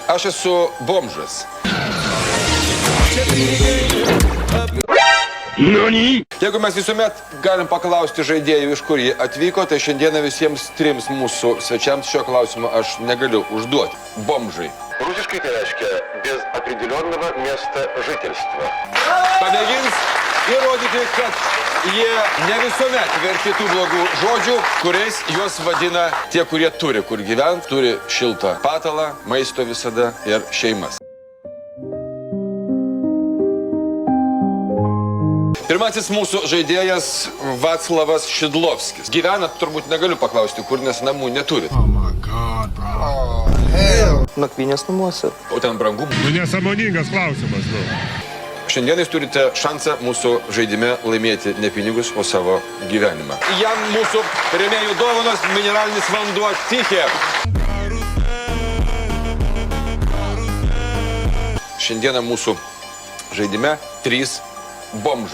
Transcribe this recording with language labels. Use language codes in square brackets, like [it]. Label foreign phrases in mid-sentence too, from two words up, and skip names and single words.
[lt] Aš esu bomžas. Jeigu mes visuomet galim paklausti žaidėjų, iš kur jie atvyko, tai šiandieną visiems trims mūsų svečiams šio klausimo aš negaliu užduoti. Bomžai. [ru] Русский это reiškia без определенного места жительства. [lt] Pamėgins įrodyti, kad jie ne visuomet verti tų blogų žodžių, kuriais juos vadina tie, kurie turi kur gyventi, turi šiltą patalą, maisto visada ir šeimas. Pirmasis mūsų žaidėjas Vaclavas Šidlovskis. Gyvenat, turbūt negaliu paklausti, kur, nes namų neturit. [en] Oh my God, bro. Oh, hell. [lt] Nakvynės namuose. O ten brangu. Nesąmoningas klausimas, nu. Šiandien jūs turite šansą mūsų žaidime laimėti ne pinigus, o savo gyvenimą. Jam mūsų rėmėjų dovanos mineralinis vanduo Tichė. Šiandieną mūsų žaidime 3 bomžai.